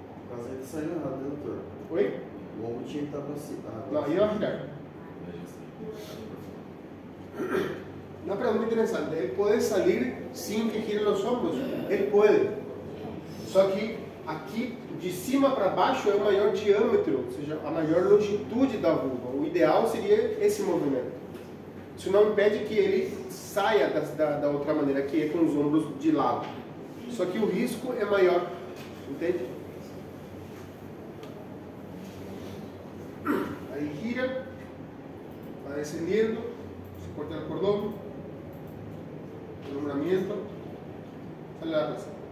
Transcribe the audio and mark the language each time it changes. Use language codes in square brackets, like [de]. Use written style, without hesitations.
[pt] Mas ele saiu errado, né, doutor? Oi? O ombro tinha que estar para cima. [es] No, ahí va a girar. Una pregunta interesante, ¿él puede salir sin que giren los hombros? Él puede. [pt] Só que aqui, de cima para baixo, é o maior diâmetro, ou seja, a maior longitude da vulva. O ideal seria esse movimento. Isso não impede que ele saia da outra maneira, que é com os ombros de lado. Só que o risco é maior, entende? [es] Ahí gira, va descendiendo, se corta el cordón, alumbramiento, sale la plaza.